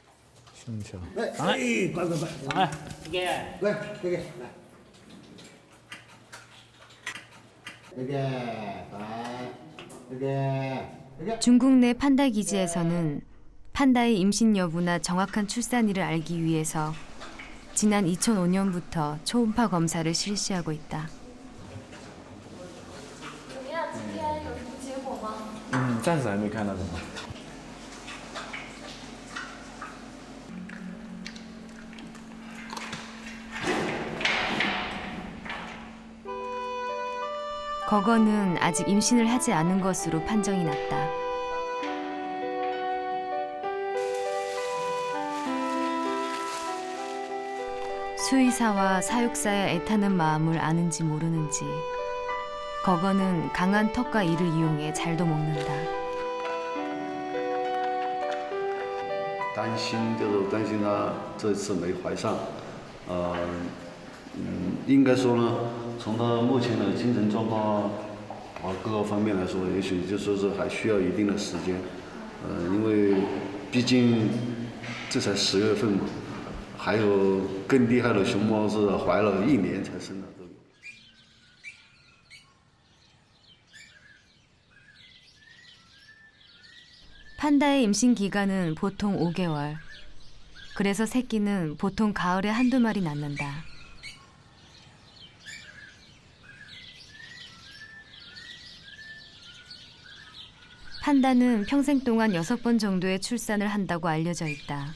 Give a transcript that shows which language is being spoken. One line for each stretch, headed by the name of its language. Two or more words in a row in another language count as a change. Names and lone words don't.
Korean: 중국 내 판다 기지에서는 판다의 임신 여부나 정확한 출산일을 알기 위해서 지난 2005년부터 초음파 검사를 실시하고 있다.
Chinese: 暂时还没看到什么。
Korean: 거거는 아직 임신을 하지 않은 것으로 판정이 났다. 수의사와 사육사의 애타는 마음을 아는지 모르는지 거거는 강한 턱과 이를 이용해 잘도 먹는다.
Chinese: 担心就是担心他这次没怀上， 应该说呢，从他目前的精神状况各个方面来说，也许就说是还需要一定的时间。因为毕竟这才10月份嘛，还有更厉害的熊猫是怀了1年才生的都有。
Korean: 판다의 임신 기간은 보통 5개월. 그래서 새끼는 보통 가을에 한두 마리 낳는다. 판다는 평생 동안 6번 정도의 출산을 한다고 알려져 있다.